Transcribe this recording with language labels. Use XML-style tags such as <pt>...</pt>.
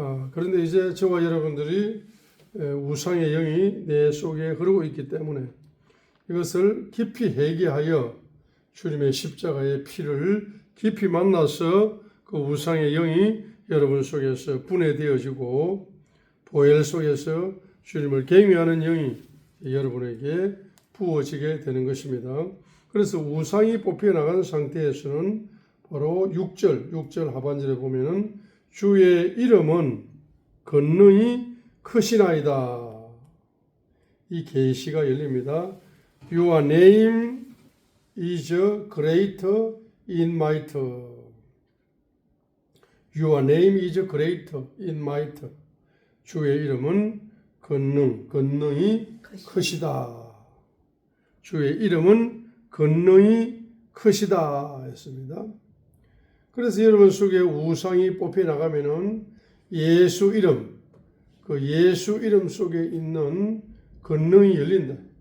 <ko>그런데 이제 저와 여러분들이 우상의 영이 내 속에 흐르고 있기 때문에 이것을 깊이 회개하여 주님의 십자가의 피를 깊이 만나서 그 우상의 영이 여러분 속에서 분해되어지고 보혈 속에서 주님을 경외하는 영이 여러분에게 부어지게 되는 것입니다. 그래서 우상이 뽑혀나간 상태에서는 바로 6절 하반절에 보면은 주의 이름은 권능이 크시나이다. 이 계시가 열립니다.</ko> <en>Your name is greater in might. Your name is greater in might.</en> <ko>주의 이름은 권능이 크시다. 주의 이름은 권능이 크시다 했습니다. 그래서 여러분 속에 우상이 뽑혀 나가면은 예수 이름, 그 예수 이름 속에 있는 권능이 열린다.</ko>